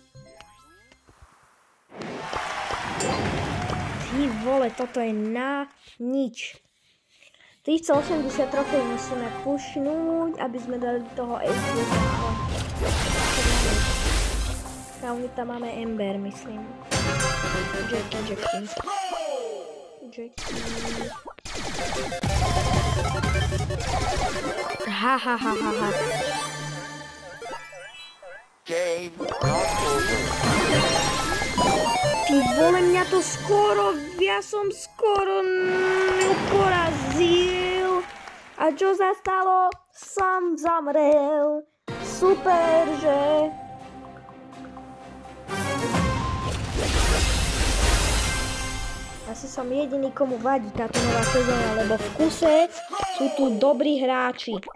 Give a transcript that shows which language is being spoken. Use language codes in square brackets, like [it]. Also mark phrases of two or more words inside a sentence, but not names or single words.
[sk] Ty vole, toto je na nič. 380 trofej musíme pušnúť, aby sme dali toho 8-bita. A my tam máme Ember, myslím. Jackie. Ha. [en] Game not over. [sk] Ty vole, mňa to skoro, ja som skoro porazil. A čo sa stalo? Som zamrel. Super, že? Asi som jediný, komu vadí táto nová sezóna, lebo v kuse sú tu dobrí hráči.